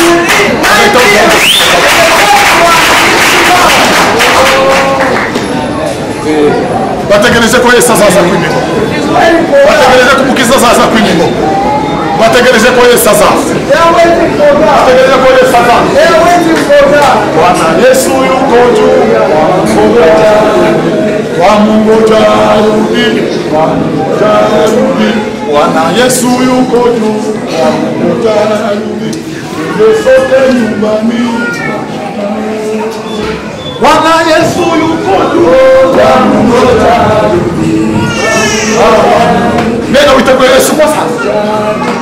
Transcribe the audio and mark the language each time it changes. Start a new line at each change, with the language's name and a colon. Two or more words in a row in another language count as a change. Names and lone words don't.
Kinyarwanda: Bategereje ko Yesu azaza kwimiko. Bategereje ko Mukiza azaza kwimiko. Bategereje ko Yesu azaza. Bategereje ko Yesu azaza.
Swahili: Bwana Yesu yuko juu. Wamungoja rudi. Wamungoja rudi. Bwana Yesu yuko juu. Wamungoja rudi. Sote nyumbani. Bwana Yesu yuko juu. Wamungoja rudi. Neno witakuwa Yesu kwa sasa.